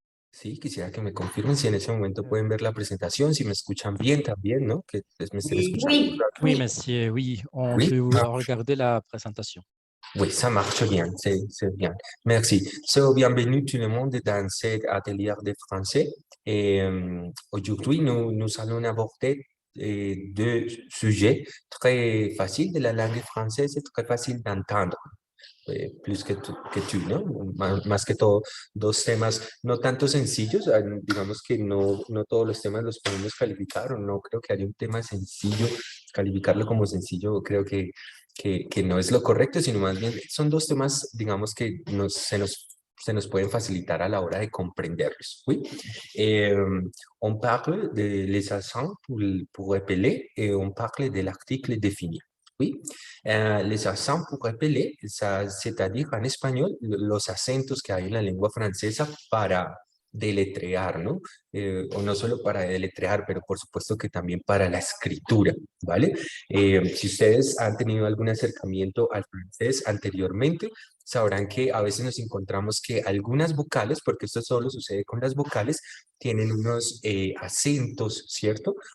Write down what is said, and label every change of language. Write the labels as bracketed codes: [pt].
[es] Sí, quisiera que me confirmen si en ese momento pueden ver la presentación, si me escuchan bien también, ¿no? Que pues, me estén escuchando. [fr] Oui, Oui, monsieur, oui, on Oui. peut Ah. regarder la présentation. Oui, ça marche bien, c'est bien. Merci. So, bienvenue tout le monde dans cet atelier de français. Et aujourd'hui, nous allons aborder deux sujets très faciles de la langue française et très faciles d'entendre. Plus que tú, ¿no? [es] Más que todo, dos temas no tanto sencillos, digamos que no todos los temas los podemos calificar, o no creo que haya un tema sencillo, calificarlo como sencillo creo que no es lo correcto, sino más bien son dos temas, digamos que se nos pueden facilitar a la hora de comprenderlos. ¿Sí? [fr] On parle de les accents pour épeler et on parle de l'article défini. Oui, les accents pour épeler, c'est-à-dire [es] en español los acentos que hay en la lengua francesa para deletrear, ¿no? O no solo para deletrear, pero por supuesto que también para la escritura, ¿vale? Si ustedes han tenido algún acercamiento al francés anteriormente, sabrán que a veces nos encontramos que algunas vocales, porque esto solo sucede con las vocales, tienen unos acentos, ¿cierto?